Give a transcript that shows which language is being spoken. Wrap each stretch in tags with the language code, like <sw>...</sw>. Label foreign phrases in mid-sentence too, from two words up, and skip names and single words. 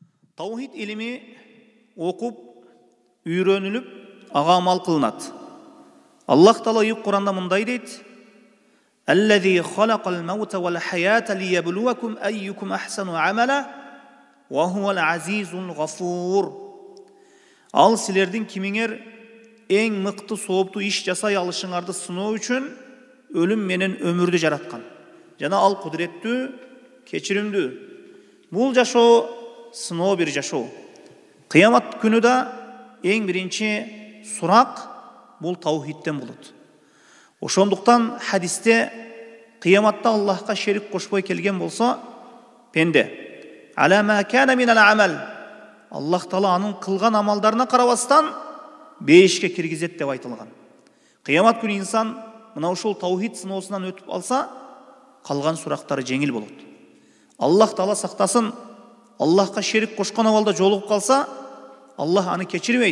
<ky>Таухид илими окуп, үйрөнүлүп, ага амал кылынат. Аллах Таала Куранда мындай дейт:</ky> <ar>"الذي خلق الموت والحياة ليبلوكم أيكم أحسن عملا وهو العزيز الغفور."</ar> <ky>Ал силердин кимиңер эң мыкты сооптуу иш жасай алышыңарды сыноо үчүн өлүм менен өмүрдү жараткан. Жана ал кудуреттүү, кечиримдүү. Бул жашоо сыноо бир жашоо. Кыямат күнү да эң биринчи сурак бул таухидтен болот. Ошондуктан хадисте кыяматта Аллахка шерик кошпой келген болсо, пенде</ky> <ar>على ما كان من العمل,</ar> <ky>Аллах Таала анын кылган амалдарына карабастан бейишке киргизет деп айтылган. Кыямат күнү инсан мына ушул таухид сыноосунан өтүп алса, калган сурактары жеңил болот. Аллах Таала сактасын, Аллахка шерик кошкон абалда жолугуп калса, Аллах аны кечирбейт.</ky>